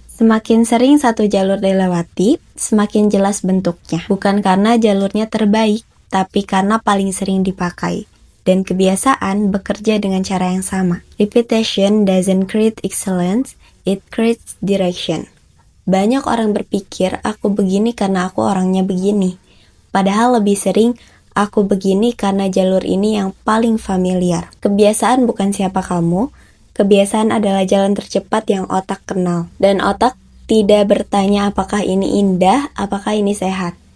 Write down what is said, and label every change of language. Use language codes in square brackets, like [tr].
[id] Semakin sering satu jalur dilewati, semakin jelas bentuknya. Bukan karena jalurnya terbaik, tapi karena paling sering dipakai. Dan kebiasaan bekerja dengan cara yang sama. [en] Repetition doesn't create excellence, it creates direction. [id] Banyak orang berpikir, aku begini karena aku orangnya begini. Padahal lebih sering, aku begini karena jalur ini yang paling familiar. Kebiasaan bukan siapa kamu, kebiasaan adalah jalan tercepat yang otak kenal. Dan otak tidak bertanya apakah ini indah, apakah ini sehat.